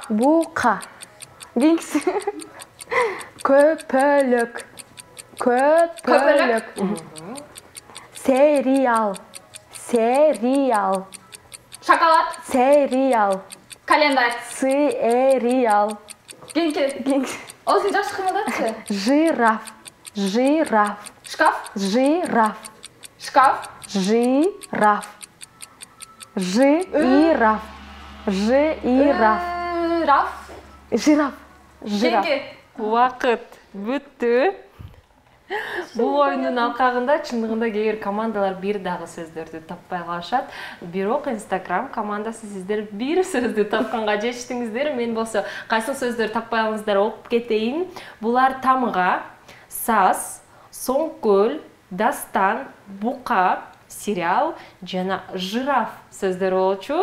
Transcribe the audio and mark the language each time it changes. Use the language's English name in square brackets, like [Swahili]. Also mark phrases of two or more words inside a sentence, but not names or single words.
[Kyrgyz] Бука. Кийинкиси. Көпөлөк. Көпөлөк. Сериал. Сериал. Шоколад. Сериал. Календарь. Сериал. Кийинки. Кийинкиси. Осу жаш кымылдатчы. Жираф. Жираф. Шкаф. Жираф. Шкаф. Жираф. Жираф. Жираф. Раф. Жираф. Жираф. Кийинки. Убакыт бүттү. Бул оюндун алкагында чындыгында кээ бир командалар бир дагы сөздөрдү таппай калышат. Бирок Instagram командасы сиздер бир сөздү тапканга жетиштиңиздер. Мен болсо кайсы сөздөр таппай калыңыздар окуп кетейин. Булар тамга, саз, соңкөл, дастан, бука, сериал жана жираф сөздөрү болчу.